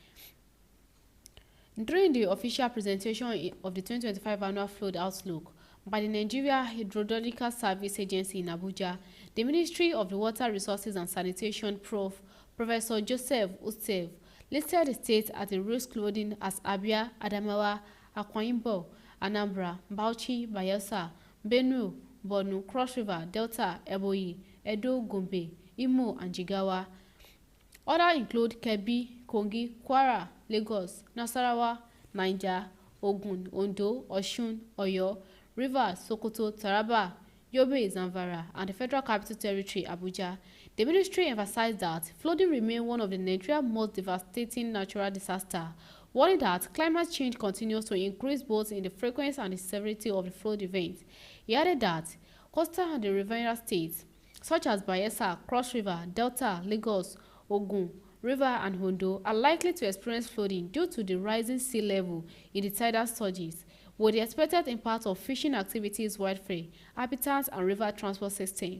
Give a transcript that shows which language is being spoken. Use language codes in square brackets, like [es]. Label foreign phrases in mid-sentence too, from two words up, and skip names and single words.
[en] During the official presentation of the 2025 Annual Flood Outlook by the Nigeria Hydrological Service Agency in Abuja, the Ministry of the Water Resources and Sanitation Professor Joseph Ustev listed the states at a risk flooding as Abia, Adamawa, Akwa Ibom, Anambra, Bauchi, Bayelsa, Benue, Borno, Cross River, Delta, Ebonyi, Edo, Gombe, Imo, and Jigawa. Others include Kebbi, Kogi, Kwara, Lagos, Nasarawa, Niger, Ogun, Ondo, Osun, Oyo, Rivers, Sokoto, Taraba, Yobe, Zamfara, and the Federal Capital Territory, Abuja. The ministry emphasized that flooding remains one of the Nigeria's most devastating natural disasters, warning that climate change continues to increase both in the frequency and the severity of the flood events. He added that coastal and the riverine states, such as Bayelsa, Cross River, Delta, Lagos, Ogun, River, and Ondo, are likely to experience flooding due to the rising sea level in the tidal surges, with the expected impact of fishing activities widespread, habitats, and river transport system.